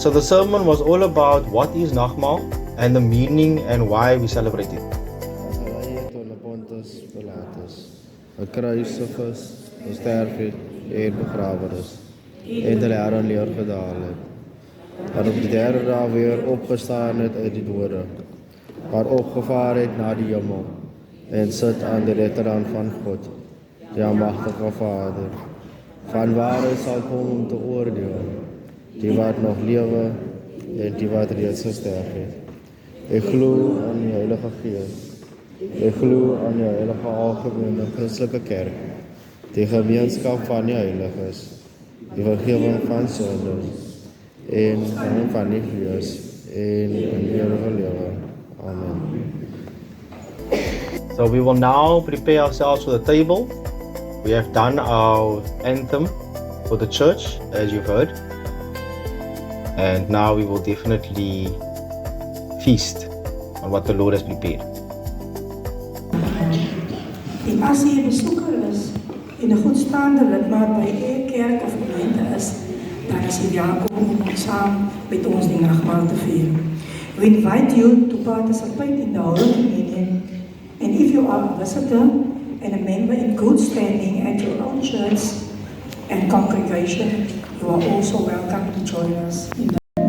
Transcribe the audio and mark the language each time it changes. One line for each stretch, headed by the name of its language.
English: So the sermon was all about what is Nagmaal and the meaning and why we celebrate it.
Afrikaans: Pontus Pilatus, 'n kruisig is, gesterf het en begrawe is, en die jare neergedaal het. Dat op die derde dag weer opgestaan het uit die dode, maar opgevaar het na die hemel, en sit aan die regterhand van God, die almagtige Vader. Van waar hy sal kom om te oordeel, die wat nog lewe en die wat reeds gesterf het. Ek glo aan die Heilige Gees. Ek glo aan die heilige algemene Christelike kerk, die gemeenskap van die heiliges, die vergifnis van sondes en van die Gees en in die ewige lewe. Amen.
English: So we will now prepare ourselves for the table. We have done our anthem for the church, as you've heard. And now we will definitely feast on what the Lord has prepared.
Afrikaans: En as jy 'n besoeker is en 'n goedstaande lidmaat by 'n kerk of gemeente is, dan is jy welkom om saam met ons die nagmaal te vier.
English: We invite you to participate in the Holy Communion, and if you are a visitor and a member in good standing at your own church and congregation, you are also welcome to join us in the